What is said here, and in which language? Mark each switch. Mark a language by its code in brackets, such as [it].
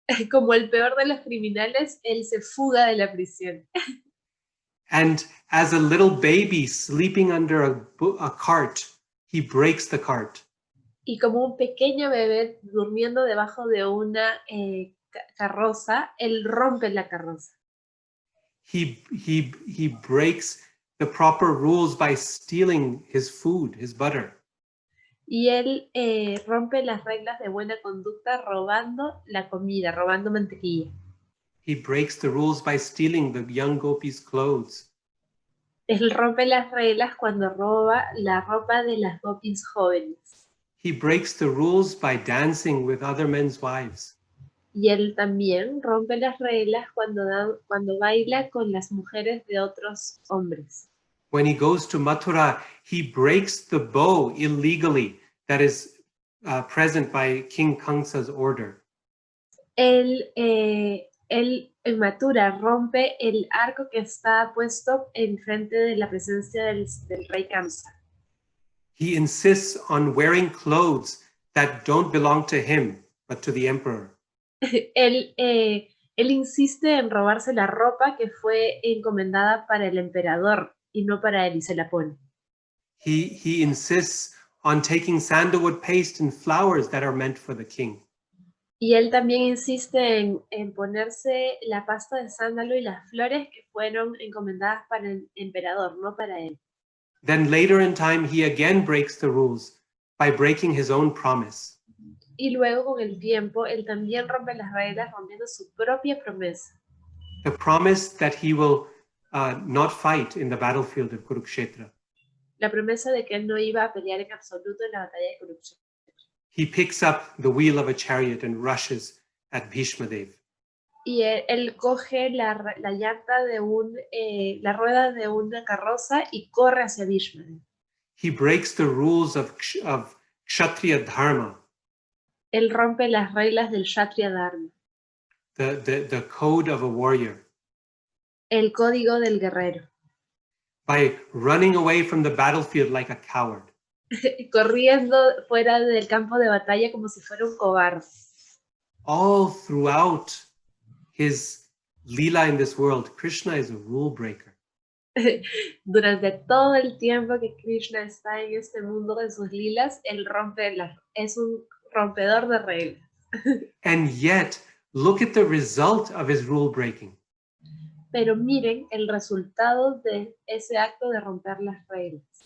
[es] Como el peor de los criminales, él se fuga de la prisión. [en] And as a little baby sleeping under a cart, he breaks the cart. [es] Y como un pequeño bebé durmiendo debajo de una carroza, él rompe la carroza. [en] He breaks the proper rules by stealing his food, his butter. [es] Y él rompe las reglas de buena conducta robando la comida, robando mantequilla. [en] He breaks the rules by stealing the young gopis' clothes. [es] Él rompe las reglas cuando roba la ropa de las gopis jóvenes. [en] He breaks the rules by dancing with other men's wives. [es] Y él también rompe las reglas cuando baila con las mujeres de otros hombres. [en] When he goes to Mathura, he breaks the bow illegally that is present by King Kamsa's order. [es] Él en Mathura rompe el arco que está puesto en frente de la presencia del rey Kamsa. [en] He insists on wearing clothes that don't belong to him, but to the emperor. [es] Él insiste en robarse la ropa que fue encomendada para el emperador y no para él, y se la pone. [en] He insists on taking sandalwood paste and flowers that are meant for the king. [es] Y él también insiste en ponerse la pasta de sándalo y las flores que fueron encomendadas para el emperador, no para él. [en] Then later in time, he again breaks the rules by breaking his own promise. [es] Y luego con el tiempo, él también rompe las reglas rompiendo su propia promesa. [en] The promise that he will not fight in the battlefield of Kurukshetra. [es] La promesa de que él no iba a pelear en absoluto en la batalla de Kurukshetra. [en] He picks up the wheel of a chariot and rushes at Bhishmadev. [es] Y él coge la llanta de la rueda de una carroza y corre hacia Bhishmadev. [en] He breaks the rules of Kshatriya Dharma. [es] Él rompe las reglas del Kshatriya Dharma. [en] The code of a warrior. [es] El código del guerrero. [en] By running away from the battlefield like a coward. [es] Corriendo fuera del campo de batalla como si fuera un cobarde. [en] All throughout his lila in this world, Krishna is a rule breaker. [es] Durante todo el tiempo que Krishna está en este mundo de sus lilas, él es un rompedor de reglas. [en] And yet, look at the result of his rule breaking. [es] Pero miren el resultado de ese acto de romper las reglas.